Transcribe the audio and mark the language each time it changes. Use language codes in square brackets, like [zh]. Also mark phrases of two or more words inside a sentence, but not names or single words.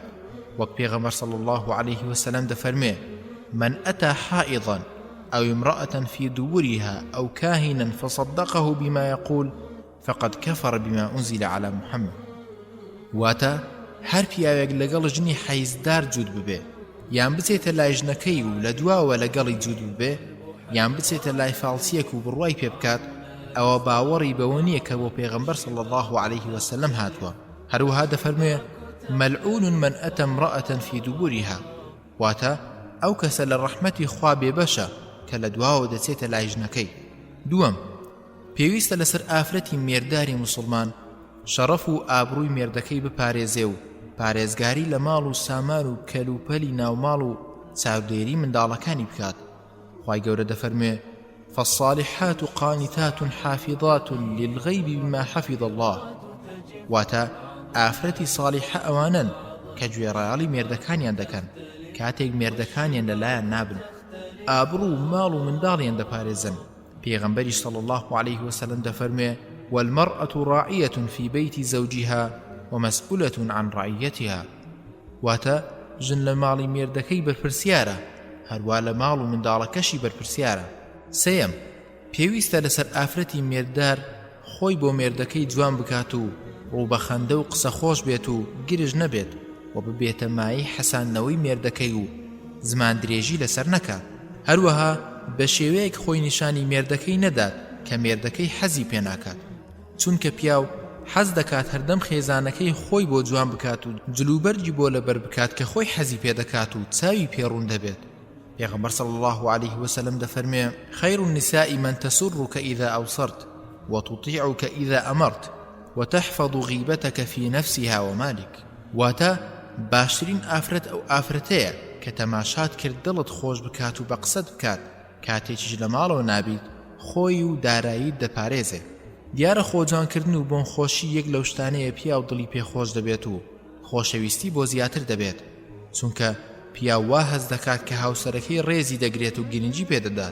[ckb] وەک پێغەمبەر [ar] صلی الله عليه وسلم [ckb] دەفەرمێ [ar] من أتى حائضا أو امرأة في دبرها أو كاهنا فصدقه بما يقول فقد كفر بما أنزل على محمد. [ckb] واتا هەر پیاوێک لەگەڵ ژنی حەیزدار جوود ببێ، یان بچێتە لای ژنەکەی و لە دواوە لەگەڵی جوود ببێ، یان بچێتە لای فاڵچیەک و بڕوای پێ بکات، ئەوە باوەڕی بەوە نییە کە بۆ پێغەمبەر [ar] صلی الله عليه وسلم [ckb] هاتووە. هەروەها دەفەرموێ [ar] ملعون من أتى امرأة في دبرها. [ckb] واتا ئەو کەسە لە ڕەحمەتی خوا بێبەشە کە لە دواوە دەچێتە لای ژنەکەی. دووەم، پێویستە لەسەر ئافرەتی مێرداری مسلمان شەڕەف و ئابڕووی مێردەکەی بپارێزێ و پارێزگاری لە ماڵ و سامان و کەلوپەلی ناوماڵ و چاودێری منداڵەکانی بکات. خوای گەورە دەفەرموێ [ar] فالصالحات قانتات حافظات للغيب بما حفظ الله. [ckb] واتا ئافرەتی صالحە ئەوانن کە گوێڕایەڵی مێردەکانیان دەکەن کاتێک مێردەکانیان لەلایەن نابن، ئابڕوو و ماڵ و منداڵیان دەپارێزن. پێغەمبەری [ar] صلی الله عليه وسلم [ckb] دەفەرموێ [ar] والمرأة راعية في بيت زوجها ومسؤولة عن رعيتها. [ckb] واتا ژن لە ماڵی مێردەکەی بەرپرسیارە، هەروە لە ماڵ و منداڵەکەشی بەرپرسیارە. سێیەم، پێویستە لەسەر ئافرەتی مێرددار خۆی بۆ مێردەکەی جوان بکات و ڕووبەخەندە و قسە خۆش بێت و گرژ نەبێت و ببێتە مای حەساندنەوەی مێردەکەی و زمان درێژی لەسەر نەکات. هەروەها بە شێوەیەک خۆی نیشانی مێردەکەی نەدات کە مێردەکەی حەزی پێ ناکات، چونکە پیاو حەز دەکات هەردەم خێزانەکەی خۆی بۆ جوان بکات و جلوبەرگی بۆ لەبەر بکات کە خۆی حەزی پێ دەکات و چاوی پێڕوون دەبێت. پێغەمبەر [ar] صلی الله عليه وسلم [ckb] دەفەرمێ [ar] خير النساء من تسرك إذا أوصرت وتطيعك إذا أمرت وتحفظ غيبتك في نفسها ومالك. [ckb] واتا باشترین ئافرەت ئەو ئافرەتەیە کە تەماشات کرد دڵت خۆش بکات و بە قسەت بکات، کاتێکیش لە ماڵەوە نابیت خۆی و داراییت دەپارێزێ. دیارە خۆجانکردن و بۆن خۆشی یەک لەو شتانەیە پیا و دڵی پێخۆش دەبێت و خۆشەویستی بۆ زیاتر دەبێت، چونکە پیا وا هەز دەکات کە هاوسەرەکەی ڕێزی دەگرێت و گرنگی پێدەدات.